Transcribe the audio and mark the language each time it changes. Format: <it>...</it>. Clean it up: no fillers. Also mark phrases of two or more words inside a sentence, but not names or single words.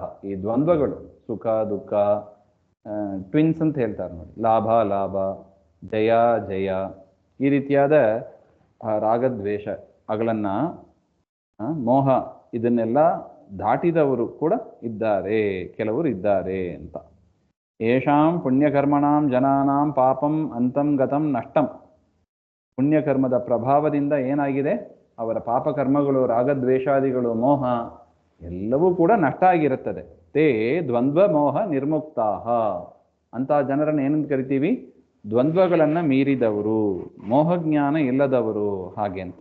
<kn>ಈ ದ್ವಂದ್ವಗಳು ಸುಖ ದುಃಖ, ಟ್ವಿನ್ಸ್ ಅಂತ ಹೇಳ್ತಾರೆ ನೋಡಿ, ಲಾಭ ಲಾಭ, ಜಯ ಜಯ, ಈ ರೀತಿಯಾದ ರಾಗದ್ವೇಷಗಳನ್ನು, ಮೋಹ, ಇದನ್ನೆಲ್ಲ ದಾಟಿದವರು ಕೂಡ ಇದ್ದಾರೆ, ಕೆಲವರು ಇದ್ದಾರೆ ಅಂತ.</kn> <sa>ಯೇಷಾಂ ಪುಣ್ಯಕರ್ಮಣಾಂ ಜನಾನಾಂ ಪಾಪಂ ಅಂತಂ ಗತಂ ನಷ್ಟಂ.</sa> <kn>ಪುಣ್ಯಕರ್ಮದ ಪ್ರಭಾವದಿಂದ ಏನಾಗಿದೆ? ಅವರ ಪಾಪಕರ್ಮಗಳು, ರಾಗದ್ವೇಷಾದಿಗಳು, ಮೋಹ ಎಲ್ಲವೂ ಕೂಡ ನಷ್ಟ ಆಗಿರುತ್ತದೆ.</kn> <sa>ತೇ ದ್ವಂದ್ವ ಮೋಹ ನಿರ್ಮುಕ್ತಾಹ.</sa> <kn>ಅಂತ ಜನರನ್ನು ಏನಂತ ಕರಿತೀವಿ? ದ್ವಂದ್ವಗಳನ್ನು ಮೀರಿದವರು, ಮೋಹಜ್ಞಾನ ಇಲ್ಲದವರು, ಹಾಗೆ ಅಂತ.</kn>